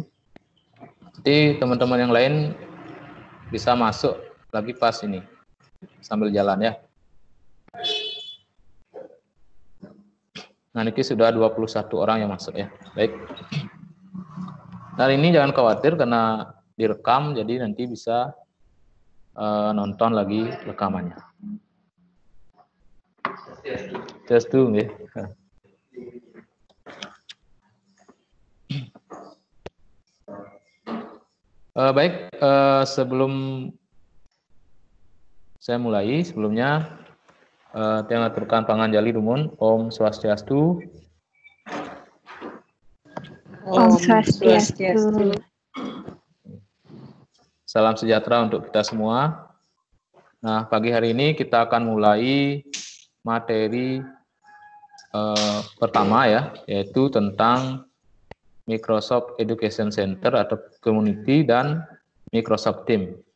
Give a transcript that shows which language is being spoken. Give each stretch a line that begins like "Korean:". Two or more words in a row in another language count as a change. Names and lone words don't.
Indonesian: Jadi teman-teman yang lain bisa masuk lagi pas ini, sambil jalan ya. Nah, ini sudah 21 orang yang masuk ya. Baik. Nah, ini jangan khawatir karena direkam, jadi nanti bisa nonton lagi rekamannya.
English: Just do ya. Baik, sebelum saya mulai, sebelumnya saya
Balinese: ngaturkan panganjali dumun, Om Swastiastu. Om Swastiastu.
Indonesian: Salam sejahtera untuk kita semua. Nah, pagi hari ini kita akan mulai materi pertama ya, yaitu tentang Microsoft Education Center atau Community dan Microsoft Team.